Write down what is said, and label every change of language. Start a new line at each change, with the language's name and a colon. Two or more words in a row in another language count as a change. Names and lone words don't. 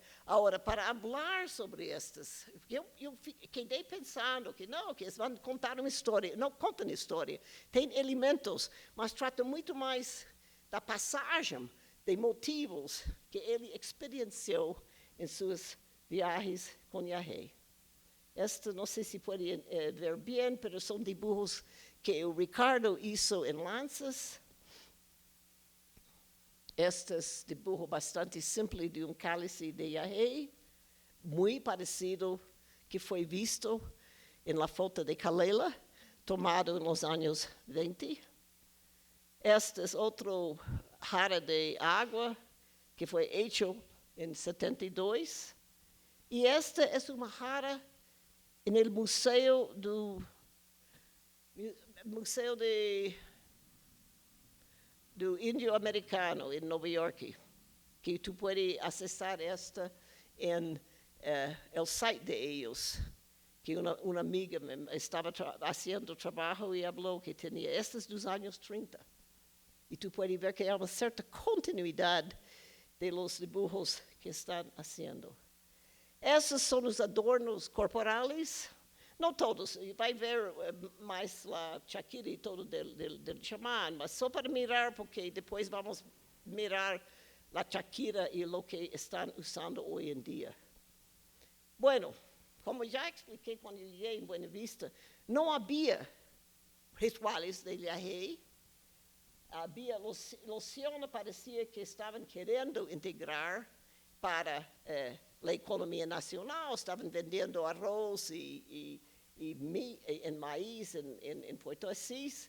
Portuguese: Agora, para falar sobre estas, eu quedei pensando que não, que eles vão contar uma história. Não contam história, tem elementos, mas tratam muito mais da passagem, de motivos que ele experienciou em suas viagens com Yahweh. Este, não sei se pode ver bem, mas são dibujos que o Ricardo hizo em lanças. Este dibujo bastante simples de um cálice de Yahweh, muito parecido que foi visto na foto de Calela, tomado nos anos 20. Este é outro jarra de água que foi feito em 72. E esta é uma jarra no Museu do Índio Americano, em Nova York, que tu pode acessar esta em
Spanish: el site de ellos,
Portuguese: que uma amiga estava fazendo trabalho e falou que tinha estas dos anos 30. E tu pode ver que há uma certa continuidade de
Spanish: los dibujos
Portuguese: que estão fazendo. Esses são os adornos corporais. Não todos, vai ver mais a Shakira e todo
Spanish: del chamán,
Portuguese: mas só para mirar, porque depois vamos mirar a Shakira e o que estão usando hoje em dia. Bueno, como já expliquei quando cheguei em Buena Vista, não havia rituais de Yahweh, havia lociones, parecia que estavam querendo integrar para a economia nacional, estavam vendendo arroz e maíz em Puerto Assis.